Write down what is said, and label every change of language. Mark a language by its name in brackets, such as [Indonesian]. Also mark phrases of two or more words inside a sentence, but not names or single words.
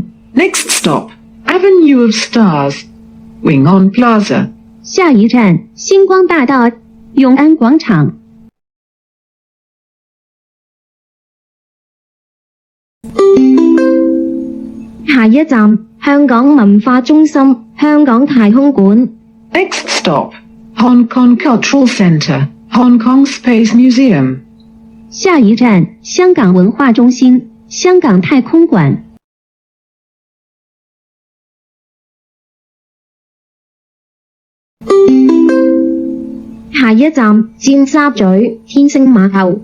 [English] Next stop, Avenue of Stars, Wing On Plaza. [Cantonese] 下一站星光大道永安廣場。下一站香港文化中心香港太空館。 [English] Next stop, Hong Kong Cultural Centre, Hong Kong Space Museum. [Cantonese] 下一站香港文化中心香港太空館。下一站尖沙咀天星碼頭。